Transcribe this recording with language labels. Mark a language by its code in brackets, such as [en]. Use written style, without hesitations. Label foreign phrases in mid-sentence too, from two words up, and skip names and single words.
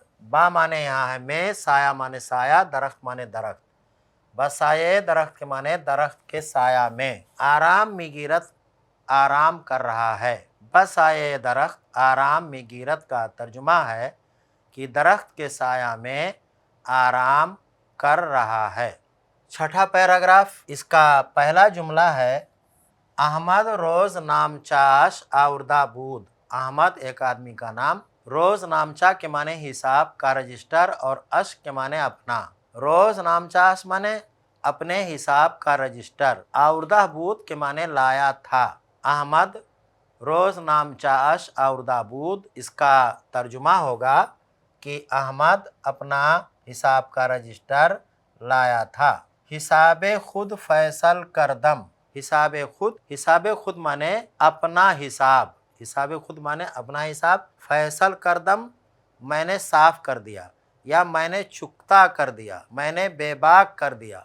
[ur] با معنے یہاں ہے میں، سایہ معنے سایہ، درخت معنے درخت. [fa] بسایہ درخت [ur] کے معنے درخت کے سایہ میں, [fa] آرام می‌گیرد [ur] آرام کر رہا ہے. [fa] بسایہ درخت آرام می‌گیرد [ur] کا ترجمہ ہے کہ درخت کے سایہ میں آرام کر رہا ہے۔ [fa] چھٹا پیراگراف، اس کا پہلا جملہ ہے احمد روز نامچاش آوردہ بود۔ [ur] احمد ایک آدمی کا نام، روز نامچا کے معنی حساب کا رجسٹر اور اش کے معنی اپنا۔ [fa] روز نامچاش [ur] معنی اپنے حساب کا رجسٹر، [fa] آوردہ بود [ur] کے معنی لایا تھا۔ [fa] احمد روز نامچاش آوردہ بود، [ur] اس کا ترجمہ ہوگا کہ احمد اپنا حساب کا رجسٹر لایا تھا۔ [fa] حساب خود فیصل کردم۔ حساب خود [ur] مانے اپنا حساب، [fa] حساب خود [ur] مانے اپنا حساب، [fa] فیصل کردم [ur] میں نے صاف کر دیا، یا میں نے چکتا کر دیا، میں نے بے باک کر دیا۔